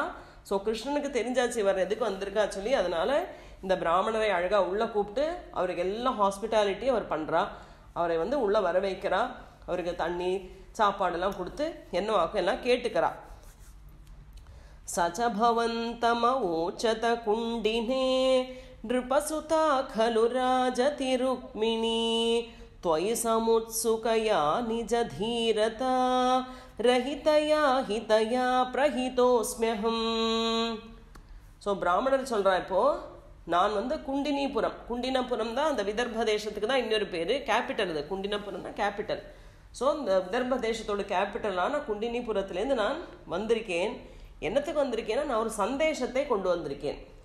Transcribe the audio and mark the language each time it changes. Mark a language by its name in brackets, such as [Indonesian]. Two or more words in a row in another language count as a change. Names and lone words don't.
[Tamil] ஸோ கிருஷ்ணனுக்கு தெரிஞ்சாச்சு இவர் எதுக்கு வந்திருக்கா சொல்லி, அதனால இந்த பிராமணரை அழகாக உள்ளே கூப்பிட்டு அவருக்கு எல்லாம் ஹாஸ்பிட்டாலிட்டி அவர் பண்ணுறா. அவரை உள்ளே வர வைக்கிறா. அவருக்கு தண்ணி சாப்பாடெல்லாம் கொடுத்து என்ன வாக்கு எல்லாம் கேட்டுக்கிறா. [Sanskrit] स च भवन्तम् अवोचत कुण्डिने नृपसुता खलु राजति रुक्मिणी त्वयि समुत्सुकया निज धीरता रहितया हितया प्रहितोस्म्यहम्. [Tamil] ஸோ பிராமணர் சொல்கிறா, இப்போது நான் குண்டினிபுரம், குண்டினபுரம் தான் அந்த விதர்ப தேசத்துக்கு தான் இன்னொரு பேர், கேபிட்டல். இது குண்டினபுரம் தான் கேபிட்டல். ஸோ இந்த விதர்ப தேசத்தோட கேபிட்டலான குண்டினிபுரத்துலேருந்து நான் வந்திருக்கேன். என்னத்துக்கு வந்திருக்கேன்னா, நான் ஒரு சந்தேஷத்தை கொண்டு வந்திருக்கேன்.